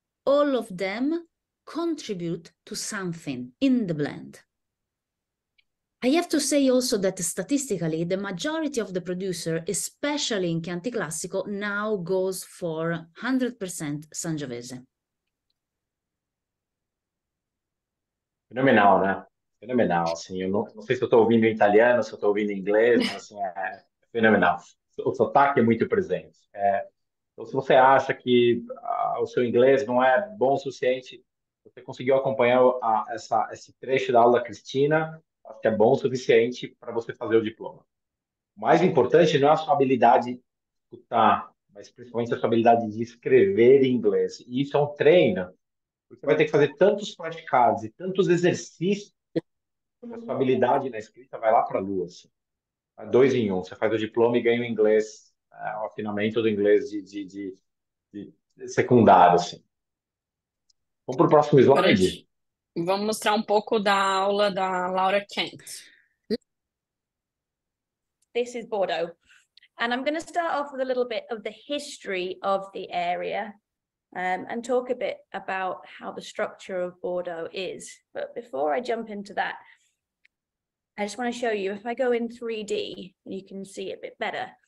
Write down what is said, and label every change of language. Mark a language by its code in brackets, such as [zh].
[en] All of them contribute to something in the blend. I have to say also that statistically, the majority of the producer, especially in Chianti Classico, now goes for 100% Sangiovese. [pt] Fenomenal, né? Fenomenal, assim, eu não sei se eu estou ouvindo em italiano, se eu estou ouvindo em inglês, mas assim, é fenomenal. O sotaque é muito presente. Então, se você acha que o seu inglês não é bom o suficiente, você conseguiu acompanhar esse trecho da aula da Cristina, acho que é bom o suficiente para você fazer o diploma. O mais importante não é a sua habilidade de escutar, mas principalmente a sua habilidade de escrever em inglês. E isso é um treino, porque você vai ter que fazer tantos flashcards e tantos exercícios que a sua habilidade na escrita vai lá para a lua. Assim. É 2 em 1. Você faz o diploma e ganha o inglês, o afinamento do inglês de secundário. Assim. Vamos para o próximo Agora slide? vamos mostrar um pouco da aula da Laura Kent. [en] This is Bordeaux. And I'm going to start off with a little bit of the history of the area and talk a bit about how the structure of Bordeaux is. But before I jump into that, I just want to show you, if I go in 3D, you can see it a bit better.